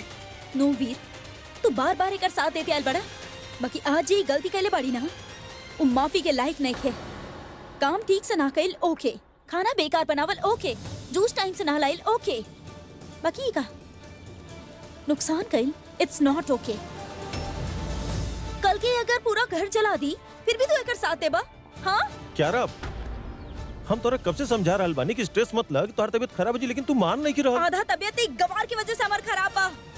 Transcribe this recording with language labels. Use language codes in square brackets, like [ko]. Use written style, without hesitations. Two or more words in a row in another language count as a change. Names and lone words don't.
[bho] नो वीर, तू बार बार एकर साथ देते आल बड़ा, बाकी आज ये गलती कैले बाड़ी ना, वो माफी के लायक नहीं है। काम ठीक से ना कइल ओके, खाना बेकार बनावल ओके, जूस टाइम से ना लाइल ओके, बाकी का नुकसान कइल [en] it's not okay. [bho] कल के अगर पूरा घर जला दी फिर भी तू एकर साथ देबा? हाँ कियारा, हम तोरा कब से समझा रहल बानी कि स्ट्रेस मत लग, तोहर तबीयत खराब हो जी, लेकिन तू मान नहीं की रहल। आधा तबियत एक गवार की वजह से हमार खराब बा।